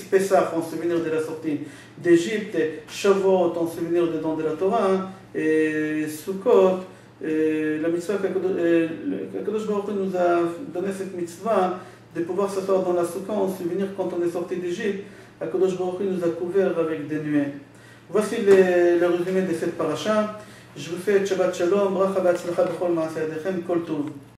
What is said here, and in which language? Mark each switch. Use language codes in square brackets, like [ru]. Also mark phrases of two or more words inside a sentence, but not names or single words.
[fr] Pessah en souvenir de la sortie d'Égypte, Shavuot en souvenir des dons de la Torah, et Sukkot, la mitzvah qu'Akadosh Baruch Hu nous a donné cette mitzvah de pouvoir s'asseoir dans la Soukha en souvenir quand on est sorti d'Égypte. Akadosh Baruch Hu nous a couvert avec des nuées. Voici le résumé de cette paracha. Je vous fais [he] שבת שלום, ברכה והצלחה בכל מעשה ידיכם, כל טוב.